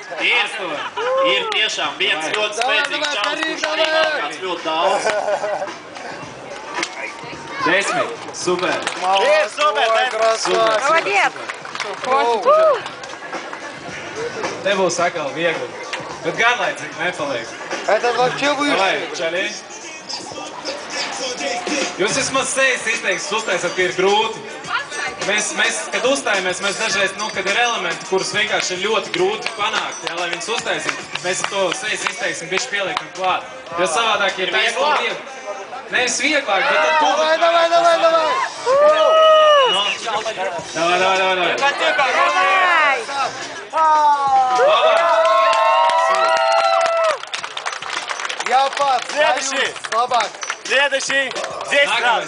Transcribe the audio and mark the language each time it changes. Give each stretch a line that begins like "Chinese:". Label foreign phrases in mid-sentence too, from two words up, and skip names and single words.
Latvian: Ir tiešām viens ļoti spēcīgs čalis, kurš arī valkās ļoti daudz. 10. Super. Ir super.
Russian: Молодец.
Latvian: Te būs atkal viegli. Bet garlaicīgi nepaliek.
Russian: Это вообще
Latvian: Vai,
Russian: выше.
Latvian: čaļi? Jūs vismaz sejas izteiksmes uztaisat, ka ir grūti. Mēs, kad uzstājamies, mēs dažreiz, kad ir elementi, kurus vienkārši ir ļoti grūti panākt, jā, lai viņus uztaisītu, mēs to sejas izteiksmi bišķi pieliekam klāt. Jo savādāk ir vieglāk. Nevis vieglāk, bet tad publika.
Russian: Давай. Давай. Я пас. Следующий. Слабак. Следующий. 10
Latvian: Nākamais
Russian: раз.